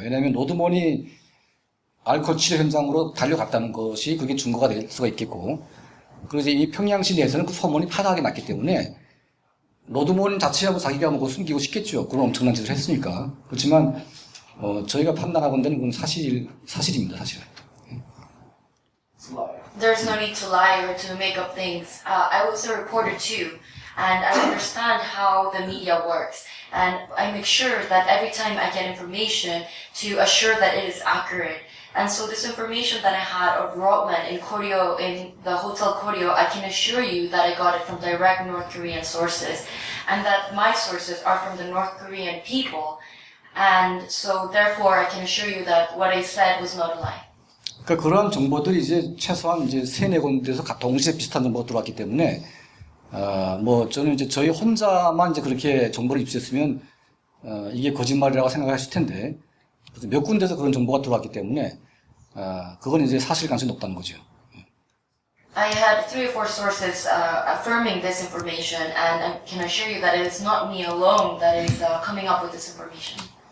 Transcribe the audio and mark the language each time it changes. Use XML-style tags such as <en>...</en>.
<ko>왜냐하면 로드먼이 알코올 치료 현장으로 달려갔다는 것이 그게 증거가 될 수가 있겠고, 그리고 이제 이 평양시 내에서는 그 소문이 파다하게 났기 때문에 로드먼 자체하고 자기가 뭐 숨기고 싶겠죠. 그런 엄청난 짓을 했으니까. 그렇지만 저희가 판단하건대는 그건 사실입니다, 사실은.</ko> <en>There's no need to lie or to make up things. I was a reporter too, and I understand how the media works. And I make sure that every time I get information to assure that it is accurate. And so this information that I had of Rotman in Koryo, in the Hotel Koryo, I can assure you that I got it from direct North Korean sources. And that my sources are from the North Korean people. And so therefore I can assure you that what I said was not a lie.</en> <ko>그러니까 그러한 정보들이 이제 최소한 이제 3-4군데에서 동시에 비슷한 정보가 들어왔기 때문에 뭐 저는 이제 저희 혼자만 이제 그렇게 정보를 입수했으면 이게 거짓말이라고 생각하실 텐데 몇 군데에서 그런 정보가 들어왔기 때문에 그건 이제 사실 가능성이 높다는 거죠.</ko> <en>I had 3 or 4 sources affirming this information, and I can assure you that it is not me alone that is coming up with this information.</en>